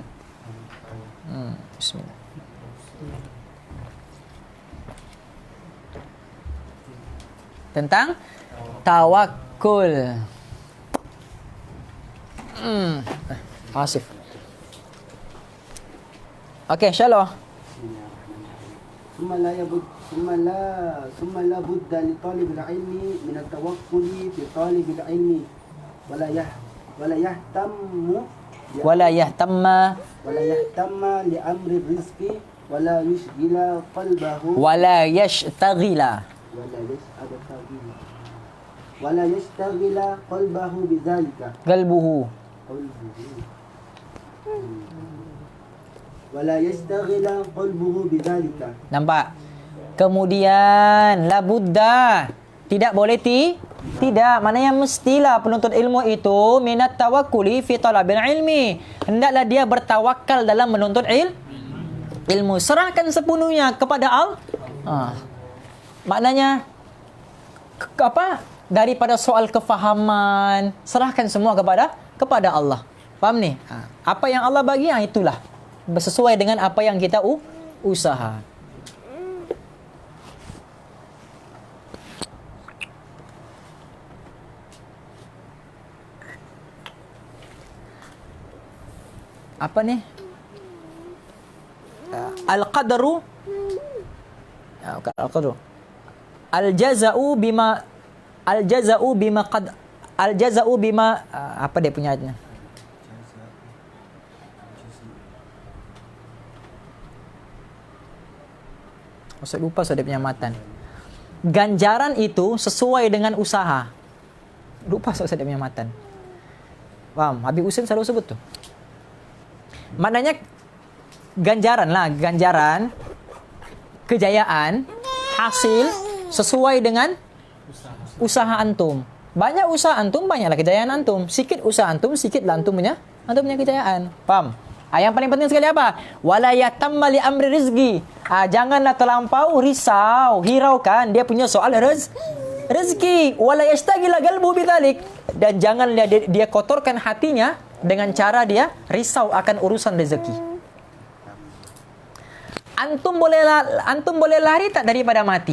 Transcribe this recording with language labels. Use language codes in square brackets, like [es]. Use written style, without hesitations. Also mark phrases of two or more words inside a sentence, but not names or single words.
[ms] Bismillah. Tentang tawakul. Asif. Okey, insya-Allah. [ar] ثم لا بد لطالب العلم من التوكل في طالب العلم ولا يهتم لأمر الرزق ولا يشغل قلبه ولا يشتغل قلبه بذلك قلبه. ولا يشتغل قلبه بذلك. [ms] Nampak? Kemudian [ar] لا بد, [ms] tidak boleh tidak, maknanya mestilah penuntut ilmu itu [ar] من التوكل في طلب العلم. [ms] Hendaklah dia bertawakal dalam menuntut ilmu. Serahkan sepenuhnya kepada Allah. Maknanya apa? Daripada soal kefahaman, serahkan semua kepada Allah. Faham ni? Apa yang Allah bagi, itulah sesuai dengan apa yang kita usaha. Apa ni? [ar] القدر الجزاء بما [ms] apa dia punya ayatnya? Saya lupa dia punya matan. Ganjaran itu sesuai dengan usaha. Lupa saya dia punya matan. Paham? Habib Husin selalu sebut tu. Maknanya ganjaran, kejayaan, hasil sesuai dengan usaha antum. Banyak usaha antum, banyaklah kejayaan antum. Sikit usaha antum, sikitlah antum punya kejayaan. Faham? Yang paling penting sekali apa? [ar] ولا يهتم لأمر الرزق. [ms] Janganlah terlampau risau, hiraukan dia punya soal rezeki. [ar] ولا يشتغل قلبه بذلك. [ms] Dan janganlah dia kotorkan hatinya dengan cara dia risau akan urusan rezeki. Antum boleh lari tak daripada mati?